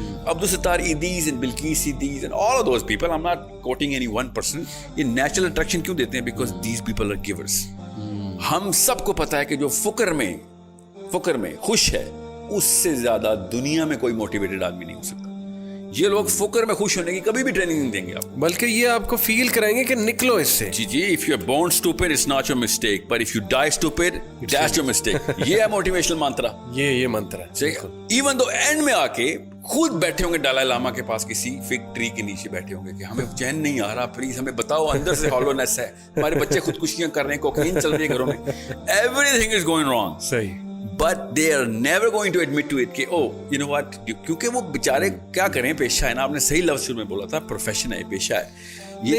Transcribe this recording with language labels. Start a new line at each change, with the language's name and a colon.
Urdu: Abdul Sattar ایدیز and Bilqis ایدیز and all of those people,
English: I'm not quoting any one person,
Urdu: یہ natural attraction کیوں دیتے ہیں؟
English: Because these people are givers.
Urdu: ہم سب کو پتا ہے کہ جو فقر میں خوش ہے اس سے زیادہ دنیا میں کوئی موٹیویٹڈ آدمی نہیں ہو سکتا. یہ لوگ فقر میں خوش ہونے کی کبھی بھی ٹریننگ نہیں دیں گے آپ, بلکہ یہ آپ کو فیل کرائیں گے کہ نکلو اس سے.
English: جی if you are born stupid it's not your mistake, but if you die stupid that's your mistake.
Urdu: یہ ہے موٹیویشنل منترا, یہ منتر ہے. ایون دو اینڈ میں آ کے خود بیٹھے ہوں گے ڈالائی لاما کے پاس کسی فگ ٹری کے نیچے بیٹھے ہوں گے کہ ہمیں چین نہیں آ رہا, پلیز ہمیں بتاؤ, اندر سے ہالونیس ہے, ہمارے بچے خودکشیاں کر رہے ہیں, کوکین چل رہی ہے گھروں میں,
English: everything is going wrong.
Urdu: صحیح.
English: But they are never going to admit to it
Urdu: کہ
English: oh you know what,
Urdu: کیونکہ وہ بیچارے کیا کریں, پیشہ ہے نا, آپ نے صحیح لفظ شروع میں بولا تھا, پروفیشن ہے, پیشہ ہے.